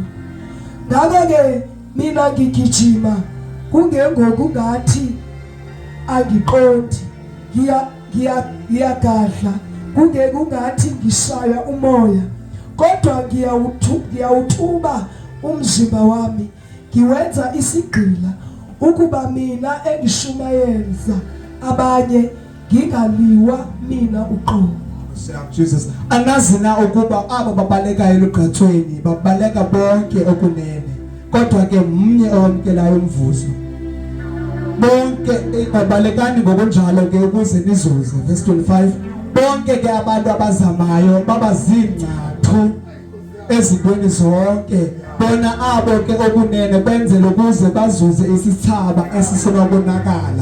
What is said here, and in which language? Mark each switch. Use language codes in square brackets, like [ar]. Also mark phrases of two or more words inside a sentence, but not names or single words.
[zu] Ngakho-ke mina ngigijima kungengokungathi angiqondi, ngiyagadla kungengokungathi ngishaya umoya, kodwa ngiyawuthuba umzimba wami, ngiwenza isigqila ukuba mina engishumayeza abanye ngingaliwa mina uqobo. Jesus. [xh] Anazi na ukuba aba babaleka elugqathweni babaleka bonke okunene, kodwa ke mnye owamkelayo umvuzo. Bonke babalekani ngokunjalo ke ukuze nizuze. Verse 25. Bonke ke abantu abazamayo babazingcathu ezintweni zonke, bona abo ke okunene benzele ukuze bazuze isithaba esisenokubonakala.